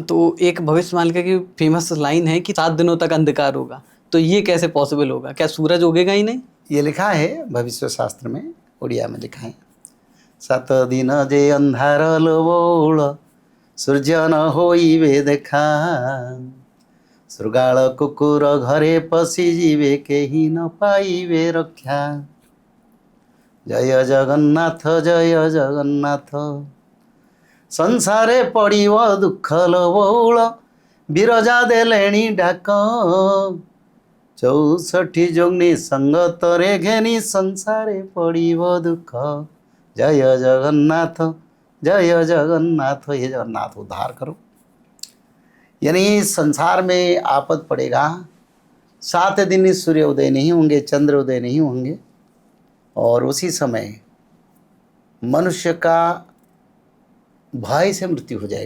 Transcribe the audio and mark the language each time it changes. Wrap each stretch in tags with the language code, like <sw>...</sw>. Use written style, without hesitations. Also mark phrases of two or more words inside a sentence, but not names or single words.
<hi>तो एक भविष्यवाणी की फेमस लाइन है कि 7 दिनों तक अंधकार होगा, तो ये कैसे पॉसिबल होगा? क्या सूरज उगेगा ही नहीं? ये लिखा है भविष्य शास्त्र में, उड़िया में लिखा है।</hi> <or>7 ଦିନ ଯେ ଅନ୍ଧାର ଲୋବୋଲ ସୂର୍ଯ୍ୟ ନ ହୋଇବେ ଦେଖା, ଶୃଗାଳ କୁକୁର ଘରେ ପଶିଯିବେ କେହି ନ ପାଇବେ ରକ୍ଷା। ଜୟ ଜଗନ୍ନାଥ ଜୟ ଜଗନ୍ନାଥ, ସଂସାରେ ପଡ଼ିବ ଦୁଃଖ ବହୁଳ, ବିରଜା ଦେଲେଣି ଡାକ। 64 ଯୋଗ୍ନି ସଙ୍ଗତରେ ଘେନି ସଂସାରେ ପଡ଼ିବ ଦୁଃଖ।</or> <hi>जय जगन्नाथ जय जगन्नाथ, हे जगन्नाथ उद्धार करो। यानी संसार में आपद पड़ेगा, 7 दिन सूर्य उदय नहीं होंगे, चंद्र उदय नहीं होंगे, और उसी समय मनुष्य का भय से मृत्यु हो जाएगा।</hi>